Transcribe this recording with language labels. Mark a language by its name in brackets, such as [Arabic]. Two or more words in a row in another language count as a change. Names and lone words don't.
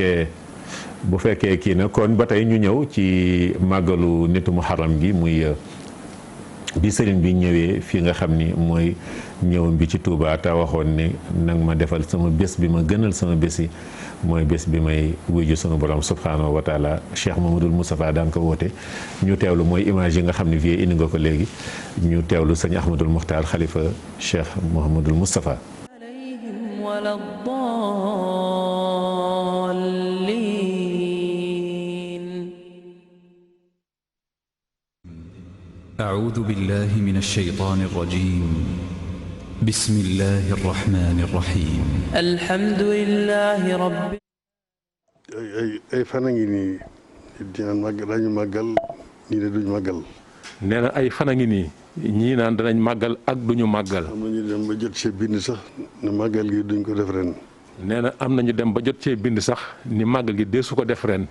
[Wolof] fekkee kii na kon ba tey ñu ñëw ci màggalu nitu muharram gi muy bi sëriñ bi ñëwee fii nga xam ni mooy ñëwam bi ci Touba te waxoon ni nag ma defal sama bés bi ma gënal sama bés yi mooy bés bi may wuyu sunu borom [Arabic] سبحانه وتعالى [Wolof] Cheikh Mamadou Moustapha daan ko woote ñu teewlu mooy image yi nga xam ne vie indi nga ko léegi ñu teewlu sëñ Ahmadul Muxtaar xalifa Cheikh Mouhamadul Moustapha [Arabic] أعوذ بالله من الشيطان الرجيم بسم الله الرحمن الرحيم الحمد لله رب [Wolof] ay fan a ngi nii dinaan màggal dañu màggal ñii ne duñ màggal. nee na ay fan a ngi nii ñii naan danañ màggal ak duñu màggal. am na ñu dem ba jot cee bind sax ne màggal gi duñ ko def ren. nee na am na ñu dem ba jot cee bind sax ni màggal gi deesu ko def ren.